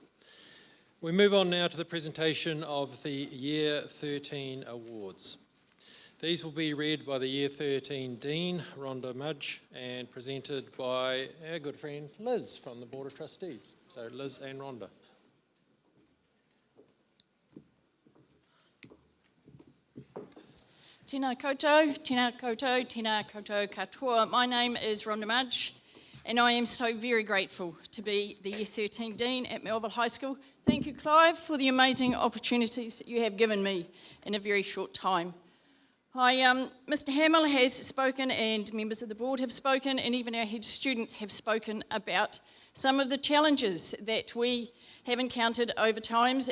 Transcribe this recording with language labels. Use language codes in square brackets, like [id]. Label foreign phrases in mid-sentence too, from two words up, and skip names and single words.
[en] We move on now to the presentation of the Year 13 awards. These will be read by the Year 13 Dean, Rhonda Mudge, and presented by our good friend Liz from the Board of Trustees. So Liz and Rhonda. [mi] Tēnā koutou, tēnā koutou, tēnā koutou katoa. [en] My name is Rhonda Mudge, and I am so very grateful to be the Year 13 Dean at Melville High School. Thank you, Clive, for the amazing opportunities that you have given me in a very short time. Mr. Hamill has spoken, and members of the board have spoken, and even our head students have spoken about some of the challenges that we have encountered over times.